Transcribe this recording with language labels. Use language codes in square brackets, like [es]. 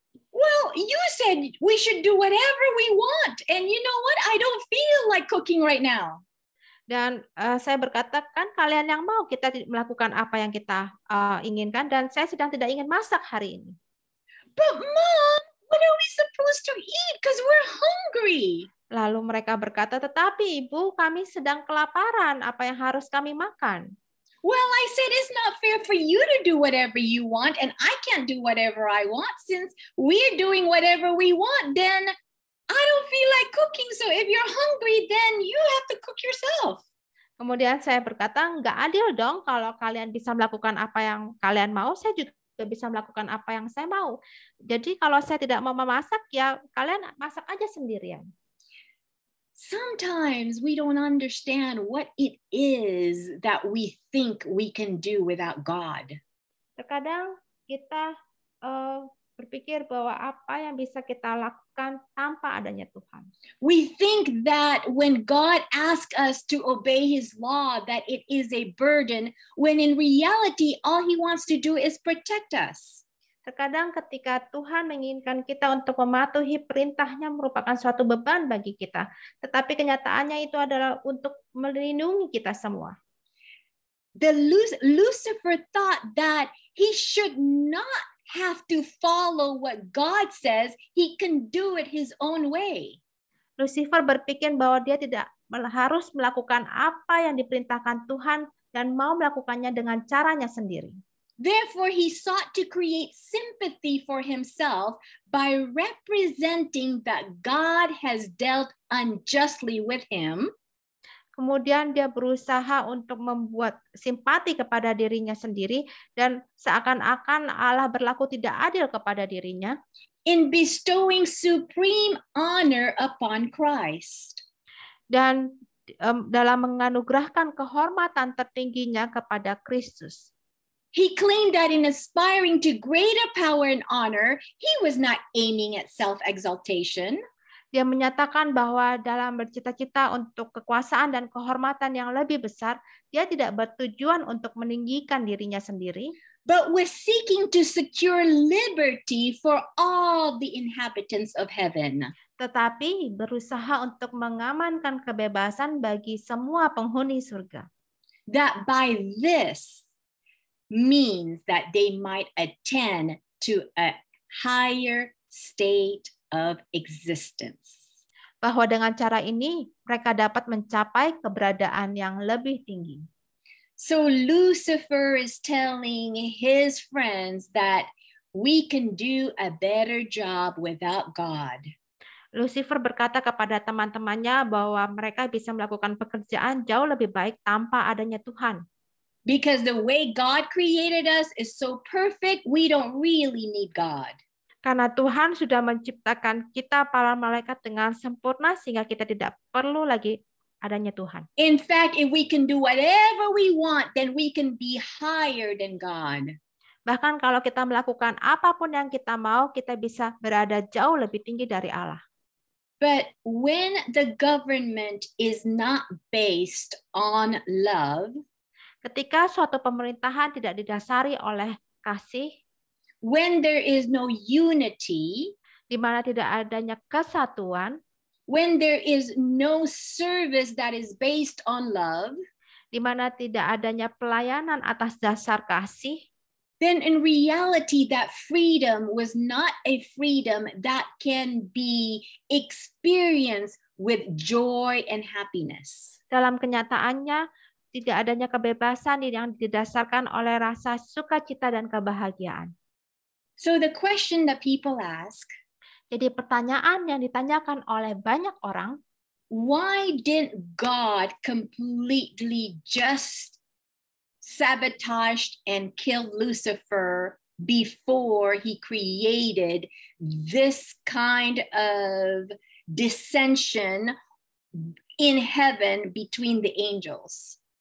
[en] Well, you said we should do whatever we want. And you know what? I don't feel like cooking right now. [id] Dan saya berkata, kan kalian yang mau kita melakukan apa yang kita inginkan, dan saya sedang tidak ingin masak hari ini. [en] But Mom, what are we supposed to eat? Because we're hungry. [id] Lalu mereka berkata, tetapi Ibu, kami sedang kelaparan. Apa yang harus kami makan? [en] Well, I said it's not fair for you to do whatever you want, and I can't do whatever I want. Since we're doing whatever we want, then I don't feel like cooking. So if you're hungry, then you have to cook yourself. [id] Kemudian saya berkata, nggak adil dong kalau kalian bisa melakukan apa yang kalian mau, saya juga bisa melakukan apa yang saya mau. Jadi kalau saya tidak mau memasak, ya kalian masak aja sendirian. [en] Sometimes we don't understand what it is that we think we can do without God. [id] Terkadang kita berpikir bahwa apa yang bisa kita lakukan tanpa adanya Tuhan. [en] We think that when God asks us to obey His law, that it is a burden, when in reality, all He wants to do is protect us. [id] Terkadang ketika Tuhan menginginkan kita untuk mematuhi perintahnya merupakan suatu beban bagi kita. Tetapi kenyataannya itu adalah untuk melindungi kita semua. [en] Lucifer thought that he should not have to follow what God says. He can do it his own way. [id] Lucifer berpikir bahwa dia tidak harus melakukan apa yang diperintahkan Tuhan dan mau melakukannya dengan caranya sendiri. [en] Therefore, he sought to create sympathy for himself by representing that God has dealt unjustly with him. [id] Kemudian dia berusaha untuk membuat simpati kepada dirinya sendiri dan seakan-akan Allah berlaku tidak adil kepada dirinya. [en] In bestowing supreme honor upon Christ. [id] Dan dalam menganugerahkan kehormatan tertingginya kepada Kristus. [en] He claimed that in aspiring to greater power and honor, he was not aiming at self-exaltation. [id] Dia menyatakan bahwa dalam bercita-cita untuk kekuasaan dan kehormatan yang lebih besar, dia tidak bertujuan untuk meninggikan dirinya sendiri, [en] but was seeking to secure liberty for all the inhabitants of heaven. [id] Tetapi berusaha untuk mengamankan kebebasan bagi semua penghuni surga. [en] That by this means that they might attend to a higher state of existence. [id] Bahwa dengan cara ini mereka dapat mencapai keberadaan yang lebih tinggi. [en] So Lucifer is telling his friends that we can do a better job without God. [id] Lucifer berkata kepada teman-temannya bahwa mereka bisa melakukan pekerjaan jauh lebih baik tanpa adanya Tuhan. [en] Because the way God created us is so perfect, we don't really need God. [id] Karena Tuhan sudah menciptakan kita para malaikat dengan sempurna sehingga kita tidak perlu lagi adanya Tuhan. [en] In fact, if we can do whatever we want, then we can be higher than God. [id] Bahkan kalau kita melakukan apapun yang kita mau, kita bisa berada jauh lebih tinggi dari Allah. [en] But when the government is not based on love, [id] Ketika suatu pemerintahan tidak didasari oleh kasih, [en] when there is no unity, [id] di mana tidak adanya kesatuan, [en] when there is no service that is based on love, [id] di mana tidak adanya pelayanan atas dasar kasih, [en] then in reality that freedom was not a freedom that can be experienced with joy and happiness. [id] dalam kenyataannya tidak adanya kebebasan yang didasarkan oleh rasa sukacita dan kebahagiaan. [en] So the question that people ask, [id] Jadi pertanyaan yang ditanyakan oleh banyak orang, [en] why didn't God completely just sabotaged and killed Lucifer before he created this kind of dissension in heaven between the angels?